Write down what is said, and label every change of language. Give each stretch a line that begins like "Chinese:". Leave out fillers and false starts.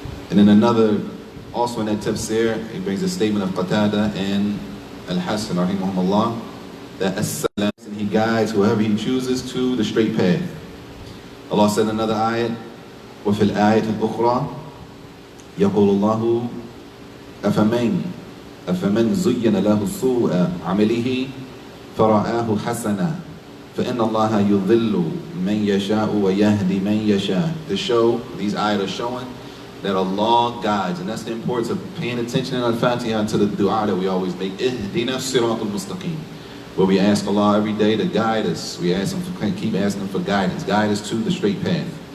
English: And then another, also in that tafsir, he brings a statement of Qatada and Al-Hasan rahimahumullah, that as-salam, and He guides whoever He chooses to the straight path. Allah said in another ayat,
Arabic: وفي الآية الأخرى يقول الله أفمن زين له سوء عمله فرآه حسنا فإن الله يضل من يشاء ويهدي من يشاء.
English: To show, these ayat are showing that Allah guides, and that's the importance of paying attention in Al-Fatihah to the dua that we always make,
Arabic: اهدنا الصراط المستقيم,
English: where we ask Allah every day to guide us. We ask Him, keep asking Him for guidance, guide us to the straight path.